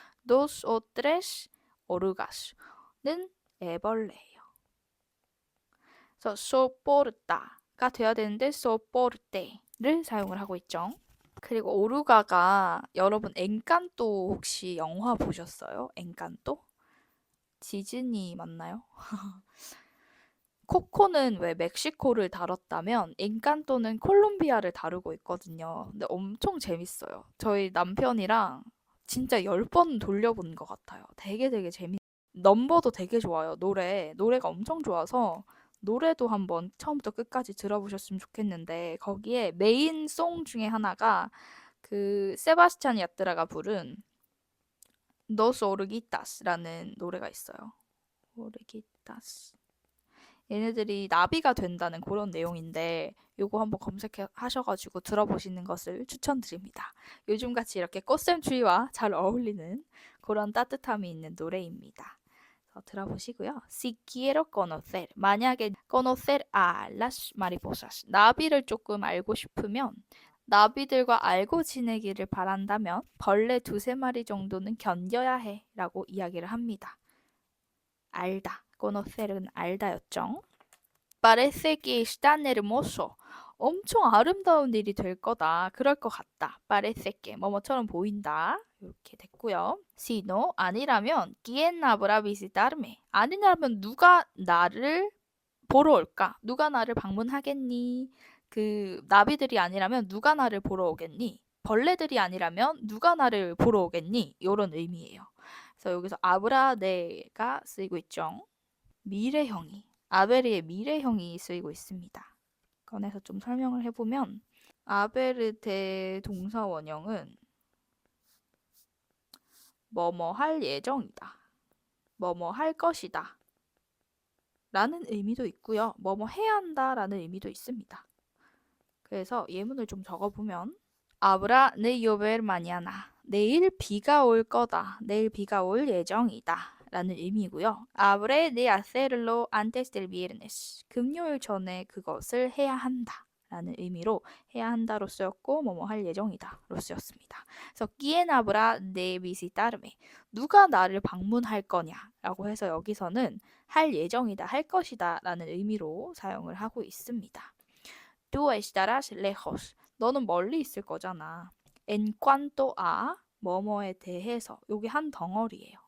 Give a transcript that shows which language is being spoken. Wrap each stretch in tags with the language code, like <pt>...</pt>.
<es>dos o tres orugas는</es> <ko>애벌레예요. 그래서 soportar가 돼야 되는데 soporte를 사용을 하고 있죠. 그리고 오르가가 여러분 엔칸토 혹시 영화 보셨어요? 엔칸토? 디즈니 맞나요? 코코는 왜 멕시코를 다뤘다면 엔칸토는 콜롬비아를 다루고 있거든요. 근데 엄청 재밌어요. 저희 남편이랑 진짜 10번 돌려본 것 같아요. 되게 재밌어요. 넘버도 되게 좋아요. 노래가 엄청 좋아서 노래도 한번 처음부터 끝까지 들어보셨으면 좋겠는데 거기에 메인 송 중에 하나가 그 세바스찬 야트라가 부른 Dos Oruguitas라는 노래가 있어요. 오르기타스. 얘네들이 나비가 된다는 그런 내용인데 요거 한번 검색하셔가지고 들어보시는 것을 추천드립니다. 요즘같이 이렇게 꽃샘추위와 잘 어울리는 그런 따뜻함이 있는 노래입니다. 들어보시고요.</ko> <es>Si quiero conocer.</es> <ko>만약에</ko> <es>conocer a las mariposas.</es> <ko>나비를 조금 알고 싶으면 나비들과 알고 지내기를 바란다면 벌레 두세 마리 정도는 견뎌야 해 라고 이야기를 합니다. 알다. conocer은 알다였죠.</ko> <es>Parece que es tan hermoso.</es> <ko>엄청 아름다운 일이 될 거다. 그럴 것 같다.</ko> <es>Parece que</es> <ko>뭐뭐처럼 보인다. 이렇게 됐고요.</ko> <es>Si no,</es> <ko>아니라면</ko> <es>¿quién habrá visitarme?</es> <ko>아니라면 누가 나를 보러 올까? 누가 나를 방문하겠니? 그 나비들이 아니라면 누가 나를 보러 오겠니? 벌레들이 아니라면 누가 나를 보러 오겠니? 이런 의미예요. 그래서 여기서 아브라네가 쓰이고 있죠. 미래형이, 아베르의 미래형이 쓰이고 있습니다. 꺼내서 좀 설명을 해보면 아베르 동사 원형은 뭐뭐 할 예정이다. 뭐뭐 할 것이다. 라는 의미도 있고요. 뭐뭐 해야 한다 라는 의미도 있습니다. 그래서 예문을 좀 적어보면 아브라 네</ko> <es>llover mañana.</es> <ko>내일 비가 올 거다. 내일 비가 올 예정이다. 라는 의미고요.</ko> <es>Habré de hacerlo antes del viernes.</es> <ko>금요일 전에 그것을 해야 한다. 라는 의미로 해야 한다로 쓰였고 뭐뭐 할 예정이다로 쓰였습니다.</ko> <es>그래서 ¿Quién habrá de visitarme?</es> <ko>누가 나를 방문할 거냐라고 해서 여기서는 할 예정이다, 할 것이다 라는 의미로 사용을 하고 있습니다.</ko> <es>Tú estarás lejos.</es> <ko>너는 멀리 있을 거잖아.</ko> <es>En cuanto a</es> <ko>뭐뭐에 대해서 여기 한 덩어리예요.</ko>